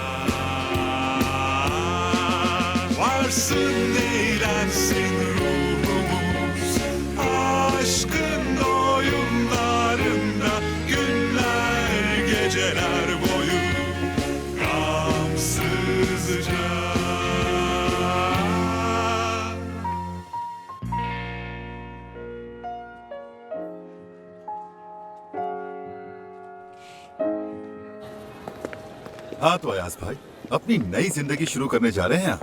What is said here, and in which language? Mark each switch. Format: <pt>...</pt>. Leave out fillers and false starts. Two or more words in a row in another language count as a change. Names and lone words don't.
<tr>Varsın eğlensin ruhumuz, aşkın oyunlarında günler geceler boyu gamsızca.</tr> <hi>हाँ तो अयाज भाई, अपनी नई जिंदगी शुरू करने जा रहे हैं।</hi>